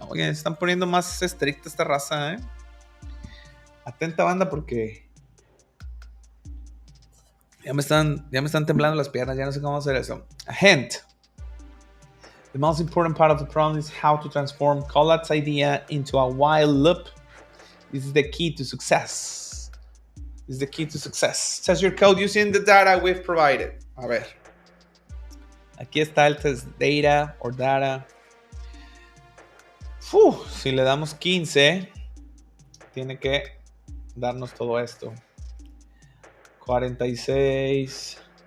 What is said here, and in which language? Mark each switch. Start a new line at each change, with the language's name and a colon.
Spanish: Oye, están poniendo más estricta esta raza, ¿eh? Atenta, banda, porque ya me están temblando las piernas, ya no sé cómo hacer eso.
English: A hint. The most important part of the problem is how to transform Collat's idea into a while loop. This is the key to success. Test your code using the data we've provided.
Spanish: A ver. Aquí está el
English: test data or data.
Spanish: Si le damos 15, tiene que darnos todo esto. 46.